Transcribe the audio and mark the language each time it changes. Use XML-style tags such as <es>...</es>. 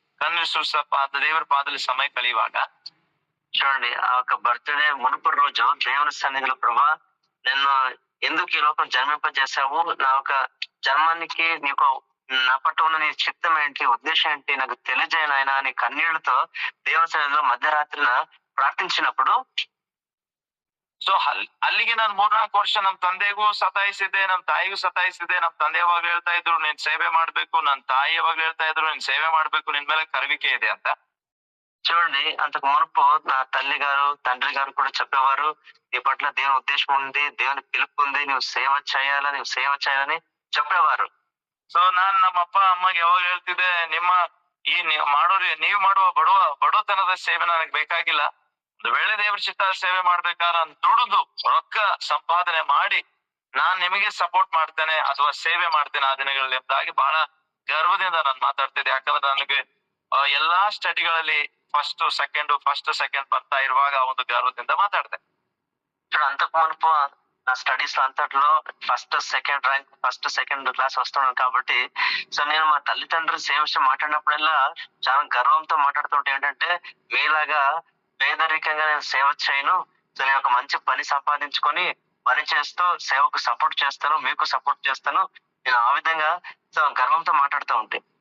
<kn>ಕಣ್ಣೀರು ಸುರಿಸಪ್ಪ ಅಂತ ದೇವರ ಪಾದದಲ್ಲಿ ಸಮಯ ಕಳೆಯುವಾಗ</kn> <te>చూడండి ఆ యొక్క బర్త్డే మునుపు రోజు దేవుని సన్నిధిలో ప్రభా నన్ను ఎందుకు ఈ లోకం జన్మింపజేశావు, నా యొక్క జన్మానికి నీకు నా పట్ల ఉన్న నీ చిత్తం ఏంటి, ఉద్దేశం ఏంటి నాకు తెలియజేయను ఆయన అని కన్నీళ్లతో దేవుని సన్నిధిలో మధ్యరాత్రిన ప్రార్థించినప్పుడు</te> <kn>ಸೊ ಅಲ್ಲಿಗೆ ನಾನು 3-4 ವರ್ಷ ನಮ್ ತಂದೆಗೂ ಸತಾಯಿಸಿದ್ದೆ, ನಮ್ ತಾಯಿಗೂ ಸತಾಯಿಸಿದ್ದೆ. ನಮ್ ತಂದೆ ಯಾವಾಗ್ಲೂ ಹೇಳ್ತಾ ಇದ್ರು ನೀನ್ ಸೇವೆ ಮಾಡ್ಬೇಕು, ನನ್ ತಾಯಿ ಯಾವಾಗ್ಲೂ ಹೇಳ್ತಾ ಇದ್ರು ನೀನ್ ಸೇವೆ ಮಾಡ್ಬೇಕು, ನಿನ್ ಮೇಲೆ ಕರುವಿಕೆ ಇದೆ ಅಂತ.</kn> <te>చూడండి అంతకు మునుపు నా తల్లి గారు తండ్రి గారు కూడా చెప్పేవారు, నీ పట్ల దేవుని ఉద్దేశం ఉంది, దేవుని పిలుపు ఉంది, నువ్వు సేవ చేయాలని చెప్పేవారు.</te> <kn>ಸೊ ನಾನ್ ನಮ್ಮ ಅಪ್ಪ ಅಮ್ಮಗೆ ಯಾವಾಗ ಹೇಳ್ತಿದ್ದೆ, ನೀವು ಮಾಡುವ ಬಡವತನದ ಸೇವೆ ನನಗ್ ಬೇಕಾಗಿಲ್ಲ. ಒಂದು ವೇಳೆ ದೇವ್ರ ಚಿತ್ತ ಸೇವೆ ಮಾಡ್ಬೇಕಾದ್ರೆ ನಾನು ದುಡಿದು ರೊಕ್ಕ ಸಂಪಾದನೆ ಮಾಡಿ ನಾನ್ ನಿಮಗೆ ಸಪೋರ್ಟ್ ಮಾಡ್ತೇನೆ ಅಥವಾ ಸೇವೆ ಮಾಡ್ತೇನೆ ಆ ದಿನಗಳಲ್ಲಿ ಎಂಬುದಾಗಿ ಬಹಳ ಗರ್ವದಿಂದ ನಾನು ಮಾತಾಡ್ತಿದ್ದೆ. ಯಾಕಂದ್ರೆ ನನಗೆ ಎಲ್ಲಾ ಸ್ಟಡಿಗಳಲ್ಲಿ ಫಸ್ಟ್ ಸೆಕೆಂಡ್ ಬರ್ತಾ ಇರುವಾಗ ಒಂದು ಗರ್ವದಿಂದ ಮಾತಾಡ್ದೆ.</kn> <te>అంతకు మునుపు నా స్టడీస్ లో అంతట్లో ఫస్ట్ సెకండ్ క్లాస్ వస్తున్నాను కాబట్టి సో నేను మా తల్లిదండ్రులు సేవ విషయం మాట్లాడినప్పుడల్లా చాలా గర్వంతో మాట్లాడుతుంటే ఏంటంటే, మీలాగా పేదరికంగా నేను సేవ చేయను, సో నేను ఒక మంచి పని సంపాదించుకొని పని చేస్తూ సేవకు సపోర్ట్ చేస్తాను, మీకు సపోర్ట్ చేస్తాను, నేను ఆ విధంగా సో గర్వంతో మాట్లాడుతూ ఉంటే.</te>